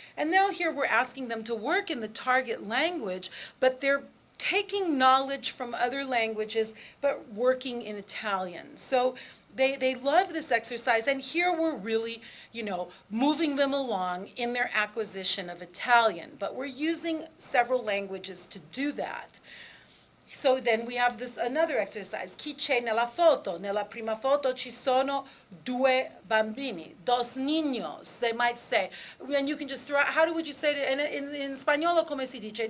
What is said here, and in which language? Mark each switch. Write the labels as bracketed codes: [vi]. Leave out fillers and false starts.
[en] And now here we're asking them to work in the target language, but they're taking knowledge from other languages, but working in Italian. So they love this exercise, and here we're really, moving them along in their acquisition of Italian, but we're using several languages to do that. So then we have another exercise. [it] Chi c'è nella foto? Nella prima foto ci sono 2 bambini, [es] dos niños, [en] they might say. And you can just throw out, would you say it in spagnolo, [it] come si dice?